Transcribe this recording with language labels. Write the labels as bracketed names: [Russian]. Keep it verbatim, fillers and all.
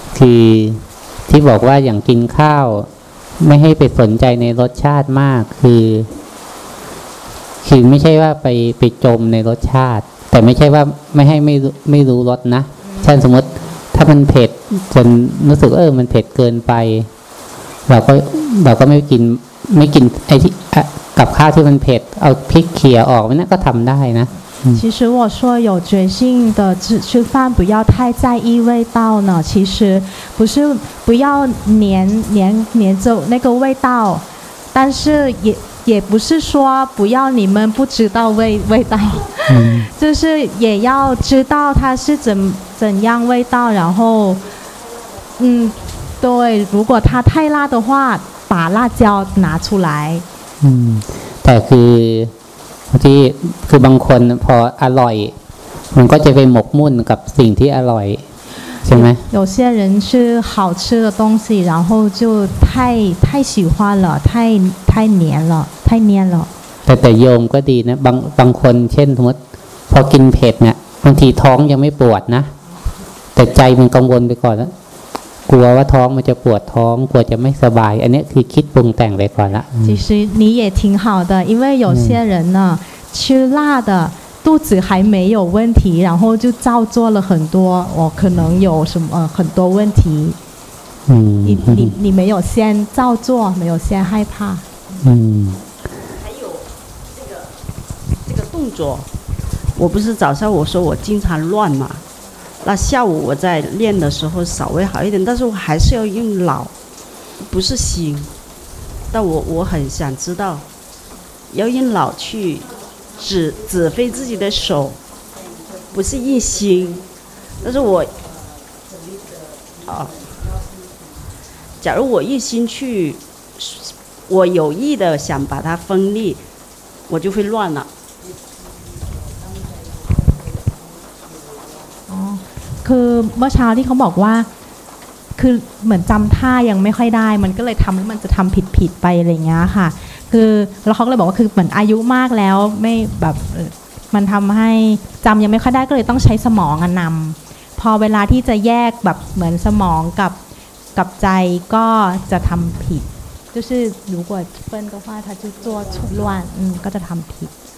[Thai] คือที่บอกว่าอย่างกินข้าวไม่ให้ไปสนใจในรสชาติมากคือคือไม่ใช่ว่าไปไปจมในรสชาติแต่ไม่ใช่ว่าไม่ให้ไม่ไม่รู้รสนะเช่นสมมติถ้ามันเผ็ดจนรู้สึกเออมันเผ็ดเกินไปเราก็เราก็ไม่กินไม่กินไอ้ที่กับข้าวที่มันเผ็ดเอาพริกเขี่ยออกมันก็ทำได้นะ [Chinese] 其实我说有决心的吃吃饭不要太在意味道呢其实不是不要黏黏黏着那个味道但是也也不是说不要你们不知道味味道、嗯、就是也要知道它是怎怎样味道然后嗯对如果它太辣的话把辣椒拿出来 [Thai] 嗯แต่คือที่คือบางคนพออร่อยมันก็จะไปหมกมุ่นกับสิ่งที่อร่อยใช่ไหม [Chinese] 有些人吃好吃的东西然后就太太喜欢了太太黏了太黏了 [Thai] แต่แต่โยมก็ดีนะบางบางคนเช่นสมมติพอกินเผ็ดเนี่ยบางทีท้องยังไม่ปวดนะแต่ใจมันกังวลไปก่อนแล้วกลัวว่าท้องมันจะปวดท้องกลัวจะไม่สบายอันนี้คือคิดปรุงแต่งไปก่อนละ [Chinese] 其实你也挺好的因为有些人呢吃辣的肚子还没有问题，然后就照做了很多，我、哦、可能有什么、呃、很多问题。嗯，你你你没有先照做，没有先害怕。嗯，还有这个这个动作，我不是早上我说我经常乱嘛，那下午我在练的时候稍微好一点，但是我还是要用脑，不是心。但我我很想知道，要用脑去。指指挥自己的手，不是一心。但是我，啊，假如我一心去，我有意的想把它分离，我就会乱了。 [Thai] 哦，คือเมื่อเช้าที่เขาบอกว่าคือเหมือนจำท่ายังไม่ค่อยได้มันก็เลยทำแล้วมันจะทำผิดๆไปอะไรเงี้ยค่ะคือแล้วเขาก็เลยบอกว่าคือเหมือนอายุมากแล้วไม่แบบมันทำให้จำยังไม่ค่อยได้ก็เลยต้องใช้สมองนำพอเวลาที่จะแยกแบบเหมือนสมองกับกับใจก็จะทำผิด [Chinese] 就是如果分的话他就做乱嗯 [Thai] ก็จะทำผิด